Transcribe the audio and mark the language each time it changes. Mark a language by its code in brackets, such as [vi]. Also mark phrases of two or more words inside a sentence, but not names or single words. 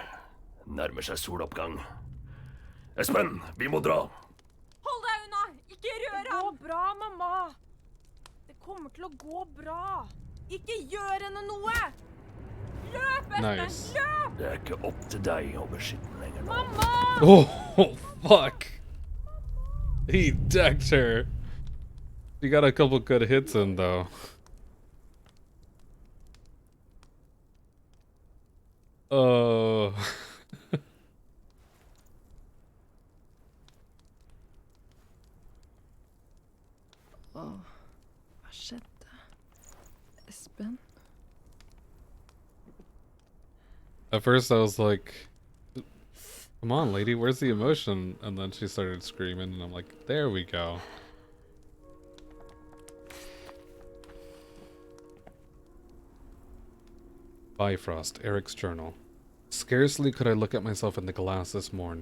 [no] Nærmer seg soloppgang. Espen, vi må dra! Hold deg unna! Ikke rør ham! Det går bra, mamma. Det kommer til å gå bra. Ikke gjør henne noe! Løp, Espen! [en] Nice. [no] Løp! Det er ikke opp til deg å beskytte den lenger nå. Mamma! [en] Oh, fuck. He decked her. She got a couple good hits in though. Oh. [no] Hva skjedde? Espen? [en] At first I was like, come on lady, where's the emotion? And then she started screaming and I'm like, there we go. Bifrost, Eric's journal. Scarcely could I look at myself in the glass this morn.